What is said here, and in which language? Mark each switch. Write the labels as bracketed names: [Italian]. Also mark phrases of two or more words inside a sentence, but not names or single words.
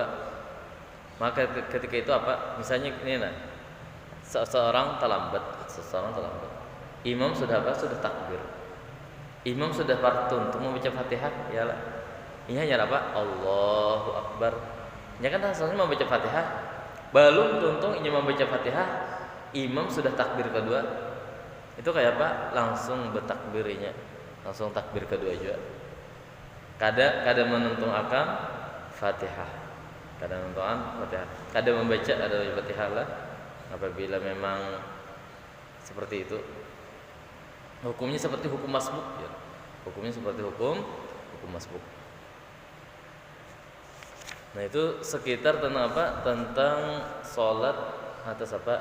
[Indonesian] Maka ketika itu misalnya ini seseorang terlambat, imam sudah takbir, imam sudah fardu untuk membaca Fatihah Ini hanya apa? Allahu Akbar. Ya kan asalnya membaca Fatihah. Belum tuntung ini membaca Fatihah, imam sudah takbir kedua. Itu kayak apa? Langsung bertakbirnya. Langsung takbir kedua juga. [Banjar] Kada menuntung akan Fatihah. Kada menuntung Fatihah. Kada membaca ada Fatihah lah. [Indonesian] Apabila memang seperti itu. Hukumnya seperti hukum masbuk ya. Hukumnya seperti hukum masbuk. Nah, itu sekitar tentang apa? Tentang sholat atas apa?